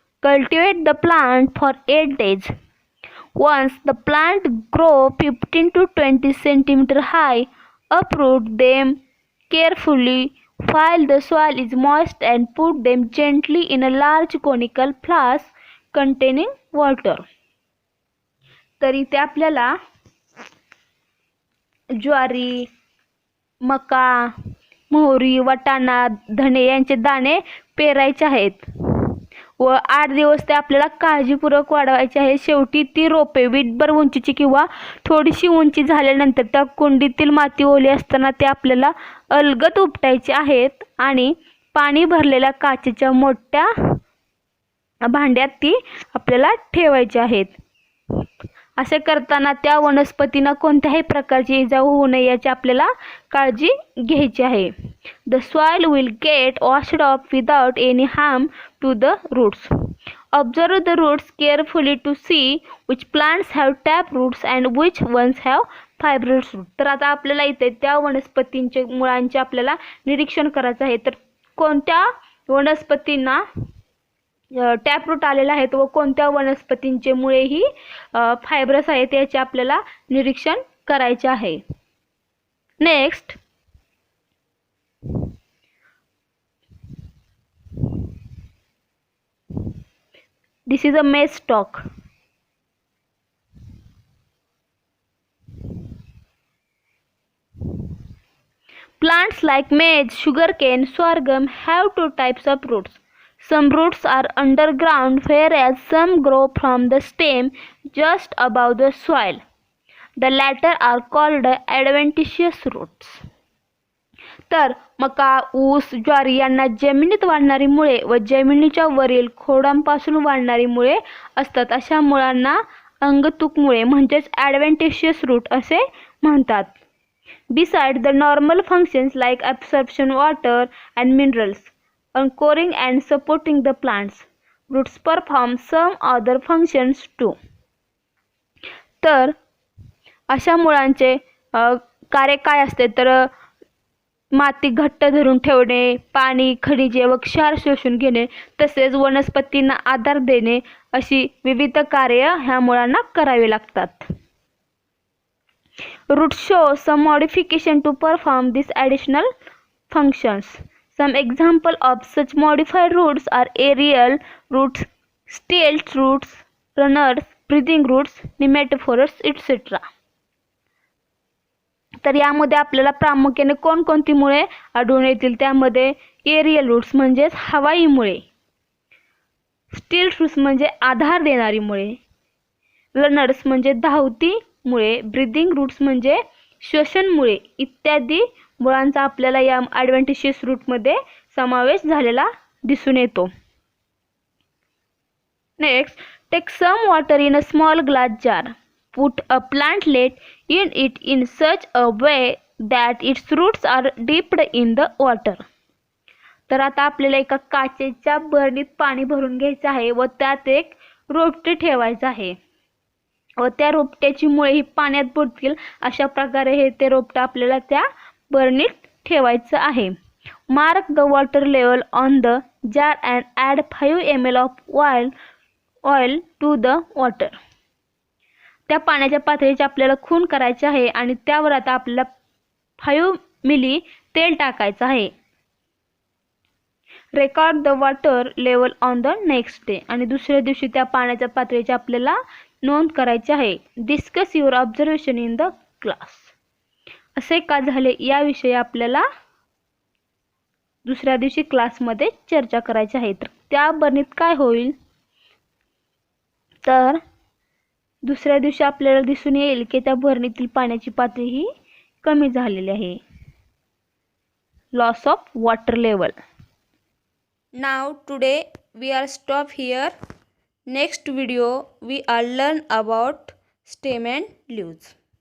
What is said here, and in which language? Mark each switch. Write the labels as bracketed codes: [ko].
[en] Cultivate the plant for 8 days. Once the plant grow 15 to 20 cm high, uproot them carefully while the soil is moist and put them gently in a large conical flask containing water. [mr] तर इथे आपल्याला ज्वारी, मका, मोहरी, वाटाणा, धणे यांचे दाणे पेरायचे आहेत व 8 दिवस ते आपल्याला काळजीपूर्वक वाढवायचे आहे. शेवटी ती रोपे वीटभर उंचीची किंवा थोडीशी उंची झाल्यानंतर त्या कुंडीतील माती ओली असताना ते आपल्याला अलगद उपटायचे आहेत आणि पाणी भरलेल्या काचेच्या मोठ्या भांड्यात ती आपल्याला ठेवायची आहेत. असे करताना त्या वनस्पतींना कोणत्याही प्रकारची इजा होऊ नये याची आपल्याला काळजी घ्यायची आहे. [en] The soil will get washed off without any harm to the roots. Observe the roots carefully to see which plants have tap roots and which ones have fibrous root. [mr] तर आता आपल्याला इथे त्या वनस्पतींचे मुळांचे आपल्याला निरीक्षण करायचं आहे. तर कोणत्या वनस्पतींना टॅपरूट आलेला आहे व कोणत्या वनस्पतींचे मुळेही फायब्रस आहेत याचे आपल्याला निरीक्षण करायचे आहे. [en] Next, this is a maize stalk. Plants like maize, sugarcane, sorghum have two types of roots. Some roots are underground, whereas some grow from the stem just above the soil. The latter are called adventitious roots. [mr] तर मका, ऊस, ज्वारी यांना जमिनीत वाढणारी मुळे व जमिनीच्या वरील खोडांपासून वाढणारी मुळे असतात. अशा मुळांना अंगतूक मुळे म्हणजेच ॲडव्हेंटिशियस रूट असे म्हणतात. [en] Besides the normal functions like absorption water and minerals, anchoring and supporting the plants, roots perform some other functions too. [mr] तर अशा मुळांचे कार्य काय असते तर माती घट्ट धरून ठेवणे, पाणी, खनिजे व क्षार शोषून घेणे, तसेच वनस्पतींना आधार देणे अशी विविध कार्य ह्या मुळांना करावी लागतात. [en] Roots show some modification to perform these additional functions. Some example of such modified roots are aerial roots, stilts roots, runners, breathing roots, nematophores, etc. [mr] तर यामध्ये आपल्याला प्रामुख्याने कोणकोणती मुळे आढळून येतील त्यामध्ये एरियल रूट्स म्हणजेच हवाई मुळे, स्टिल्ट रूट्स म्हणजे आधार देणारी मुळे, रनर्स म्हणजे धावती मुळे, ब्रीदिंग रूट्स म्हणजे श्वसन मुळे इत्यादी मुळांचा आपल्याला या ॲडव्हेंटिशियस रूटमध्ये समावेश झालेला दिसून येतो. [en] Next, take some water in a small glass jar. Put a plantlet in it in such a way that its roots are dipped in the water. [mr] तर आता आपल्याला एका काचेच्या बरणीत पाणी भरून घ्यायचं आहे व त्यात एक रोपटे ठेवायचं आहे व त्या रोपट्याची मुळे ही पाण्यात बुडतील अशा प्रकारे ते रोपटं आपल्याला त्या बरणीत ठेवायचं आहे. [en] Mark the water level on the jar and add 5 ml of oil to the water. [mr] त्या पाण्याच्या पातळीची आपल्याला खून करायची आहे आणि त्यावर आता आपल्याला 5 मिली तेल टाकायचं आहे. [en] Record the water level on the next day. [mr] आणि दुसऱ्या दिवशी त्या पाण्याच्या पातळीची आपल्याला नोंद करायची आहे. [en] Discuss your observation in the class. [mr] असे का झाले याविषयी आपल्याला दुसऱ्या दिवशी क्लासमध्ये चर्चा करायची आहे. तर त्या बरणीत काय होईल तर दुसऱ्या दिवशी आपल्याला दिसून येईल की त्या बरणीतील पाण्याची पातळी ही कमी झालेली आहे. [en] Loss of water level. Now today we are stop here. Next video we are learn about stem and leaves.